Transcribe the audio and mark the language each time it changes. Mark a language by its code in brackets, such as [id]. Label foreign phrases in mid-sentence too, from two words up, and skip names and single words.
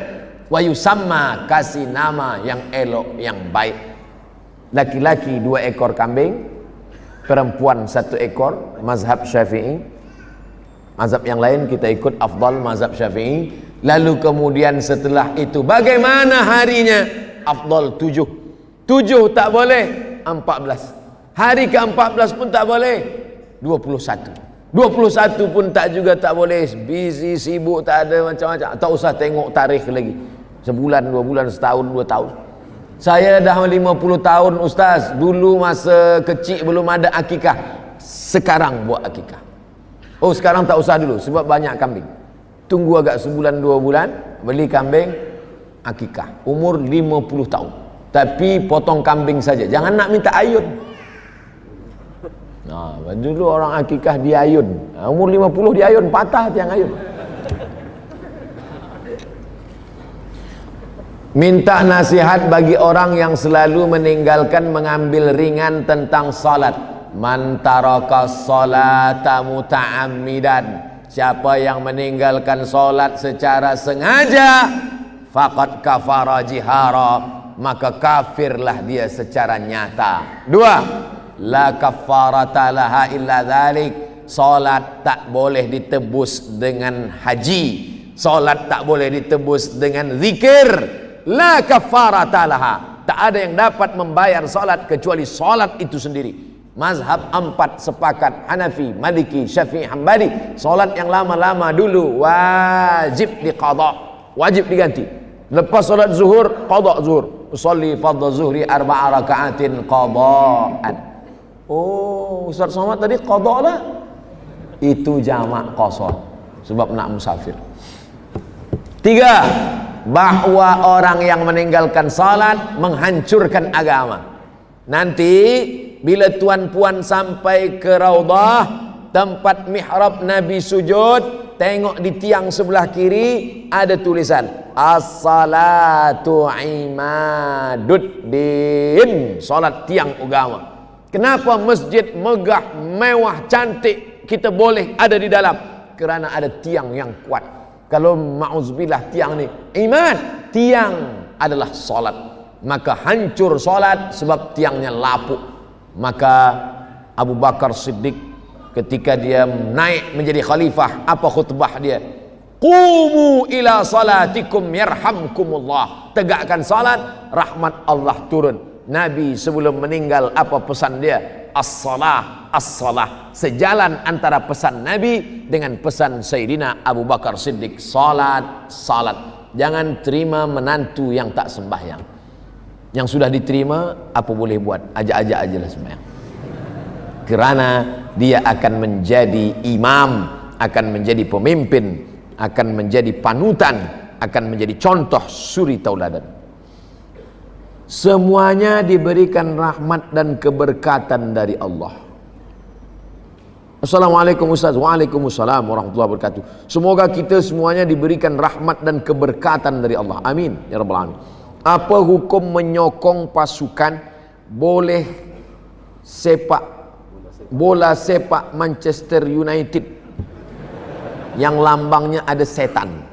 [ar] ويسمى, [ms] kasih nama yang elok, yang baik. Laki-laki 2 ekor kambing, perempuan 1 ekor, mazhab Syafi'i. Mazhab yang lain kita ikut afdal mazhab Syafi'i. Lalu kemudian setelah itu bagaimana harinya? Afdal 7. 7 tak boleh, 14. Hari ke-14 pun tak boleh, 21. 21 pun tak juga tak boleh, busy, sibuk, tak ada macam-macam. Tak usah tengok tarikh lagi. Sebulan, 2 bulan, setahun, 2 tahun. Saya dah 50 tahun ustaz. Dulu masa kecil belum ada akikah, sekarang buat akikah. Oh, sekarang tak usah dulu sebab banyak kambing. Tunggu agak sebulan 2 bulan, beli kambing, akikah. Umur 50 tahun. Tapi potong kambing saja, jangan nak minta ayun. Nah, dulu orang akikah di ayun. Umur 50 di ayun, patah tiang ayun. Minta nasihat bagi orang yang selalu meninggalkan mengambil ringan tentang salat. [ar] من ترك الصلاة متعمدا. [ms] Siapa yang meninggalkan salat secara sengaja, [ar] فقد كفر جهارا, [ms] maka kafirlah dia secara nyata. [ar] 2, لا كفارة لها إلا ذلك. [ms] Salat tak boleh ditebus dengan haji, salat tak boleh ditebus dengan zikir. [ar] لا كفارة لها, [ms] tak ada yang dapat membayar salat kecuali salat itu sendiri. Mazhab 4 sepakat, Hanafi, Maliki, Syafi'i, Hambali, salat yang lama-lama dulu wajib diqadha, wajib diganti. Lepas salat zuhur, qadha zuhur. [ar] أصلي فرض الظهر 4 ركعات قضاء. [ms] Oh, Ustaz Somad tadi qadha lah. Itu jamak qasar sebab nak musafir. 3, bahwa orang yang meninggalkan salat menghancurkan agama. Nanti bila tuan-puan sampai ke Raudhah, tempat mihrab Nabi sujud, tengok di tiang sebelah kiri ada tulisan [ar] الصلاة عماد الدين, [ms] salat tiang agama. Kenapa masjid megah, mewah, cantik kita boleh ada di dalam? Kerana ada tiang yang kuat. Kalau ma'uzubillah tiang ni iman, tiang adalah salat, maka hancur salat sebab tiangnya lapuk. Maka Abu Bakar Siddiq ketika dia naik menjadi khalifah, apa khutbah dia? [ar] قوموا إلى صلاتكم يرحمكم الله. [ms] Tegakkan salat, rahmat Allah turun. Nabi sebelum meninggal apa pesan dia? [ar] الصلاة الصلاة. [ms] Sejalan antara pesan Nabi dengan pesan Sayyidina Abu Bakar Siddiq, salat, salat. Jangan terima menantu yang tak sembahyang. Yang sudah diterima apa boleh buat, ajak-ajak aja lah sembahyang. Kerana dia akan menjadi imam, akan menjadi pemimpin, akan menjadi panutan, akan menjadi contoh suri tauladan. Semuanya diberikan rahmat dan keberkatan dari Allah. Assalamualaikum Ustaz. [ar] وعليكم السلام ورحمة الله وبركاته. [ms] Semoga kita semuanya diberikan rahmat dan keberkatan dari Allah. [ar] آمين يا رب العالمين. [ms] Apa hukum menyokong pasukan bola sepak Manchester United yang lambangnya ada setan?